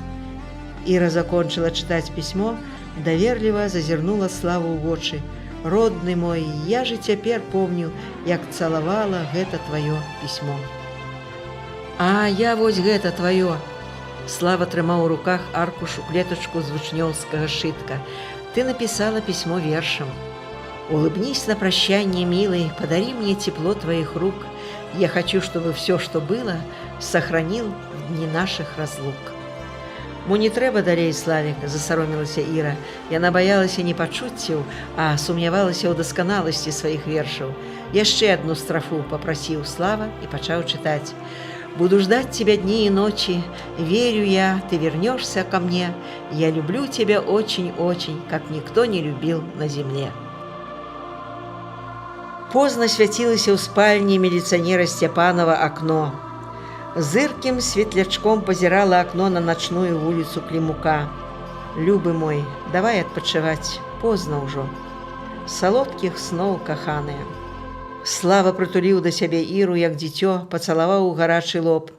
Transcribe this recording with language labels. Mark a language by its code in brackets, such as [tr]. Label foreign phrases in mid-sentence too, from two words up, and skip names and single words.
[be] Іра закончыла чытаць пісьмо, даверліва зазірнула Славу ў вочы. Родны мой, я же цяпер помню, як цалавала гэта тваё пісьмо. А я вось гэта тваё. Слава трымаў у руках аркушу клетачку з вучнёўскага сшытка. [ru] Ты написала письмо вершем. Улыбнись на прощание, милый, подари мне тепло твоих рук. Я хочу, чтобы все, что было, сохранил в дни наших разлук. [be] Мо не трэба далей, Славіка, засаромілася Іра. Яна баялася не пачуццяў, а сумнявалася ў дасканаласці сваіх вершаў. [ru] Яшчэ одну строфу попросил Слава и почал читать. «Буду ждать тебя дни и ночи, верю я, ты вернешься ко мне. Я люблю тебя очень-очень, как никто не любил на земле». [be] Поздно свяцілася ў спальні міліцыянера Сцяпанова акно. Зыркім светлячком пазірала акно на начную вуліцу Клімука. «Любы мой, давай адпачываць, позна ўжо. Салодкіх сноў, каханыя». Слава прытуліў да сябе Іру, як дзіцё, пацалаваў у гарачы лоб.